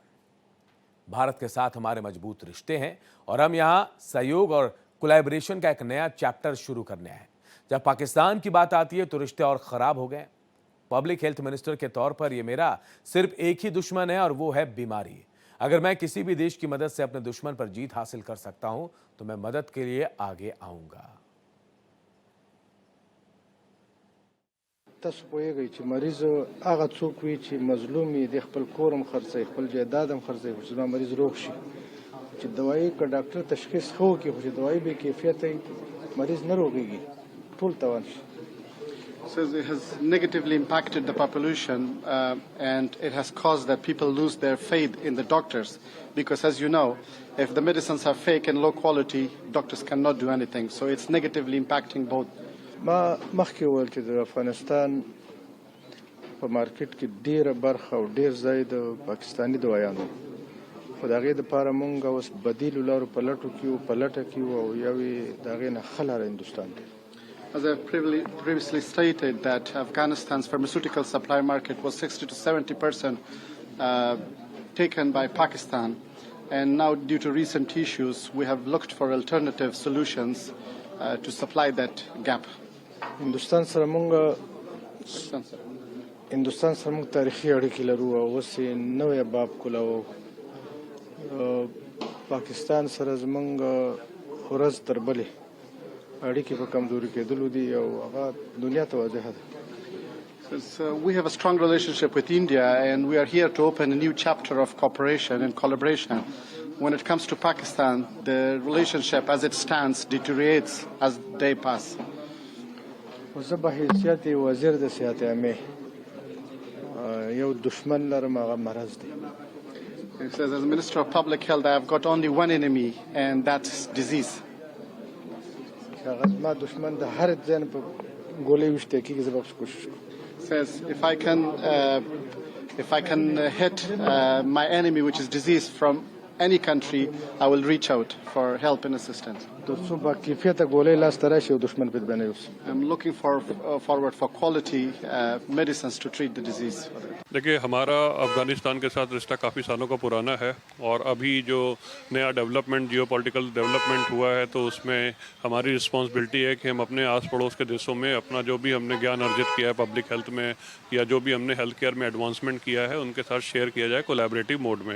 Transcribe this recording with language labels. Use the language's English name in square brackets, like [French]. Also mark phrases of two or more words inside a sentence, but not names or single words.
[Hindi] भारत के साथ हमारे मजबूत रिश्ते हैं और हम यहां सहयोग और कोलैबोरेशन का एक नया चैप्टर शुरू करने आए। जब पाकिस्तान की बात आती है तो रिश्ते और खराब हो गए। [English] public health minister [Hindi] के तौर पर यह मेरा सिर्फ एक ही दुश्मन है और वो है बीमारी। अगर मैं किसी भी देश की मदद से अपने दुश्मन पर जीत हासिल कर सकता हूं तो मैं मदद के लिए आगे आऊंगा। [Pashto] تاسو پوهیږئ چې مریض هغه څوک وي چې مظلوم وي د خپل کورم خرڅوي خپل جایداد هم خرڅوي چې زما مریض روغ شي چې دوايي که ډاکټر تشخیص ښه وکړي خو چې دوايي بې کیفیته وي مریض نه روغېږي ټول تاوان شي. [English] So it has negatively impacted the population and it has caused that people lose their faith in the doctors because, as you know, if the medicines are fake and low quality, doctors cannot do anything. So it's negatively impacting both. [Pashto] ما مخکې وویل چې د افغانستان په مارکیټ کې ډېره برخه او ډېر ځای د پاکستاني دوايانو خو د هغې دپاره مونږ اوس بدیلو لارو په لټو کې یو په لټه کې یو او یو یې د هغې نه ښه لاره هندوستان دی. [English] As I previously stated, that Afghanistan's pharmaceutical supply market was 60 to 70% taken by Pakistan, and now due to recent issues, we have looked for alternative solutions to supply that gap. [Pashto] هندوستان سره مونږ تاریخي اړیکې لرو او اوس یې نوی باب کولاو. پاکستان سره زمونږ ورځ تر بلې اړیکې په کمزوري کېدلو دي او هغه دنیا ته واضحه ده. [English] We have a strong relationship with India and we are here to open a new chapter of cooperation and collaboration. When it comes to Pakistan, the relationship as it stands deteriorates as day pass. [Pashto] زه به حیثیت وزیر د صحت عامې یو دشمن لرم هغه مرض دی. [English] He says, as Minister of Public Health, I have got only one enemy and that's disease. [Pashto] هغه زما دشمن د هر ځای نه په ګولۍ ویشتی کېږي زه به کوشش کوم. [English] Says if I can hit my enemy, which is disease, from any country, I will reach out for help and assistance. [Pashto] تر څو با کیفیته ګولۍ لاسته راشي او دشمن پرې باندې اوسي. [English] I'm looking forward for quality medicines to treat the disease. [Hindi] देखिए, हमारा अफ़गानिस्तान के साथ रिश्ता काफ़ी सालों का पुराना है और अभी जो नया [English] development geopolitical development [Hindi] हुआ है तो उसमें हमारी रिस्पांसिबिलिटी है कि हम अपने आस पड़ोस के देशों में अपना जो भी हमने ज्ञान अर्जित किया है [English] public health [Hindi] में या जो भी हमने [English] health care [Hindi] में एडवांसमेंट किया है उनके साथ शेयर किया जाए [English] collaborative mode [Hindi] में।